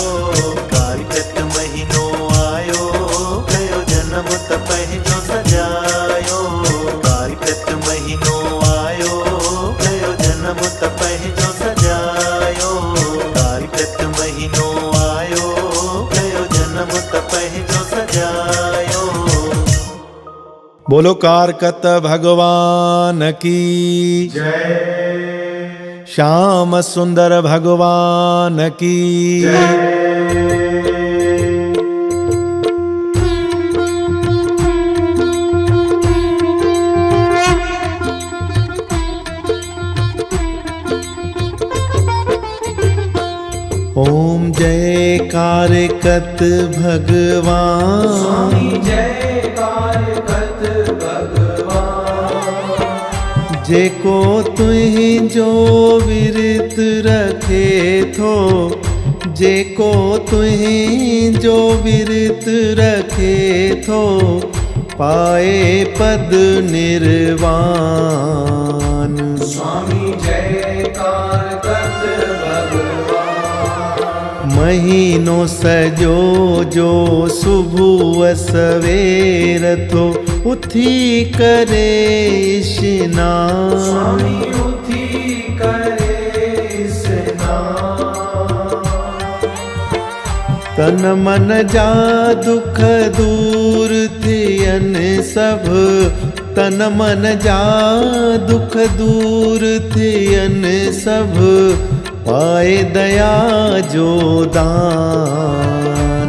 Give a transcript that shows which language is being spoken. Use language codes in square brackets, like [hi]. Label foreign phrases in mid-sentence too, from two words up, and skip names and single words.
[sd] कारकत महीनो आयो, कयो जन्म त पंहिंजो सजायो। कारकत महीनो आयो, कयो जन्म त पंहिंजो सजायो। कारकत महीनो आयो, कयो जन्म त पंहिंजो सजायो। [hi] बोलो कारकत भगवान की जय। श्याम सुंदर भगवान की जय। [sd] ओम जय कारकत भगवान। स्वामी जय कारकत भगवान। जेको तुंहिंजो विरत रखे थो, जेको तुंहिंजो विरत रखे थो, पाए पद निर्वाण। स्वामी जयकार कत भगवान। महीनो सजो जो सुबह सवेर थो उथी करे स्नान। स्वामी उथी करे स्नान। तन मन जा दुख दूर थियन सब, तन मन जा दुख दूर थियन सब, पाए दया जो दान।